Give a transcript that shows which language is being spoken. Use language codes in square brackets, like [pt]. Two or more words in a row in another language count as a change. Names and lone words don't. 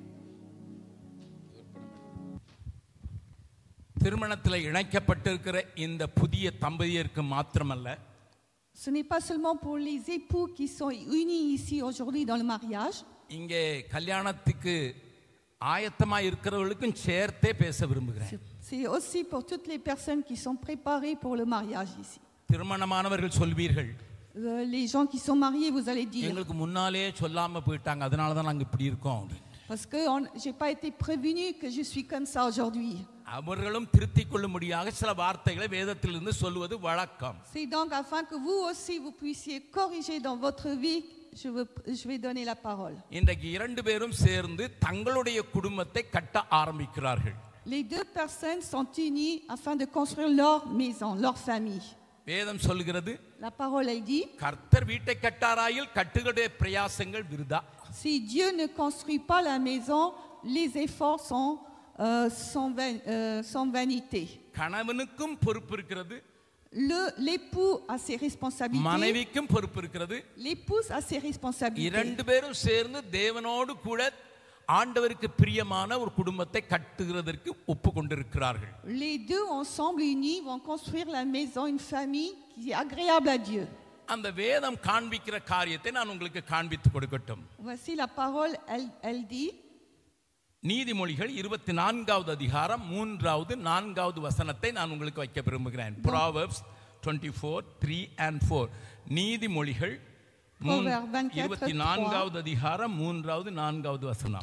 [ta] திருமணத்தில் இணைக்கப்பட்டிருக்கிற இந்த புதிய தம்பதியருக்கு மாத்திரமல்ல, [fr] Ce n'est pas seulement pour les époux qui sont unis ici aujourd'hui dans le mariage. [ta] இங்கே கல்யாணத்துக்கு ஆயத்தமாக இருக்கிறவர்களுக்கும் சேர்த்தே பேச விரும்புகிறேன். [fr] C'est aussi pour toutes les personnes qui sont préparées pour le mariage ici. [ta] திருமணமானவர்கள் சொல்வீர்கள், [fr] Les gens qui sont mariés, vous allez dire, [ta] எங்களுக்கு முன்னாலே சொல்லாம போயிட்டாங்க, அதனால தான் நாங்கள் இப்படி இருக்கோம். [fr] parce que j'ai pas été prévenu que je suis comme ça aujourd'hui. [ta] அவர்களும் திருத்திக் கொள்ளும்படியாக சில வார்த்தைகளை வேதத்திலிருந்து சொல்வது வழக்கம். [fr] C'est donc afin que vous aussi vous puissiez corriger dans votre vie, je vais donner la parole. [ta] இன்றைக்கு இரண்டு பேரும் சேர்ந்து தங்களுடைய குடும்பத்தை கட்ட ஆரம்பிக்கிறார்கள். [fr] Les deux personnes sont unies afin de construire leur maison, leur famille. [ta] வேதம் சொல்கிறது, [fr] La parole elle dit, [ta] கர்த்தர் வீட்டை கட்டாராயில் கட்டுகளுடைய பிரயாசங்கள் விருதா. [fr] si Dieu ne construit pas la maison, les efforts sont vanité. [ta] கணவனுக்கும் பொறுப்பு இருக்கிறது, [fr] L'époux a ses responsabilités, [ta] மனைவிக்கும் பொறுப்பு இருக்கிறது. [fr] l'épouse a ses responsabilités. [ta] இரண்டு பேரும் சேர்ந்து தேவனோடு கூட ஆண்டவருக்கு பிரியமான ஒரு குடும்பத்தை கட்டுகிறதற்கு ஒப்புக்கொண்டிருக்கிறார்கள். [fr] Les deux ensemble unis vont construire la maison, une famille qui est agréable à Dieu. [ta] அந்த வேதம் காண்பிக்கிற காரியத்தை நான் உங்களுக்கு காண்பித்து கொடுக்கட்டும். [fr] Voici la parole, elle dit, [ta] நீதிமொழிகள் 24வது அதிகாரம் 3வது 4வது வசனத்தை நான் உங்களுக்கு வைக்க விரும்புகிறேன். [en] Proverbs 24:3 and 4. [ta] நீதிமொழிகள் 24வது அதிகாரம் 3வது 4வது வசனம்.